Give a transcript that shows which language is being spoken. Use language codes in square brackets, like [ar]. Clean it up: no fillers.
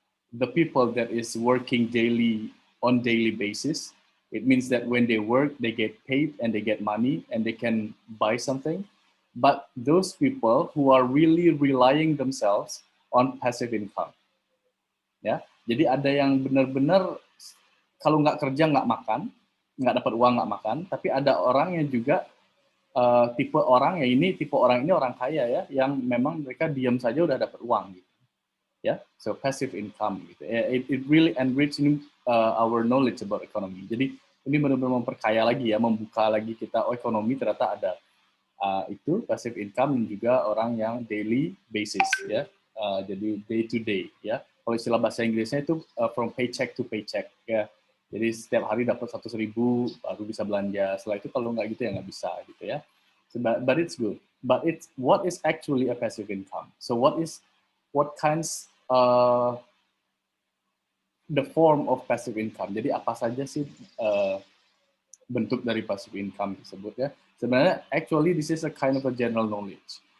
[en] The people that is working on daily basis, it means that when they work, they get paid and they get money and they can buy something. But those people who are really relying themselves on passive income, ya. [id] Jadi ada yang benar-benar kalau nggak kerja nggak makan, nggak dapat uang nggak makan. Tapi ada orang yang juga tipe orang ini orang kaya ya, yang memang mereka diam saja udah dapat uang gitu. Ya, so passive income gitu. [en] It really enriching our knowledge about economy. [id] Jadi ini benar-benar memperkaya lagi ya, membuka lagi kita ekonomi ternyata ada itu passive income dan juga orang yang daily basis ya. Jadi day to day ya. Kalau istilah bahasa Inggrisnya itu [en] from paycheck to paycheck [id] ya. Jadi setiap hari dapat 100.000 baru bisa belanja. Setelah itu kalau nggak gitu ya nggak bisa gitu ya. [en] So, but it's good. But it's what is actually a passive income? So what kinds the form of passive income. [id] Jadi apa saja sih bentuk dari passive income tersebut ya? Sebenarnya [en] actually this is a kind of a general knowledge.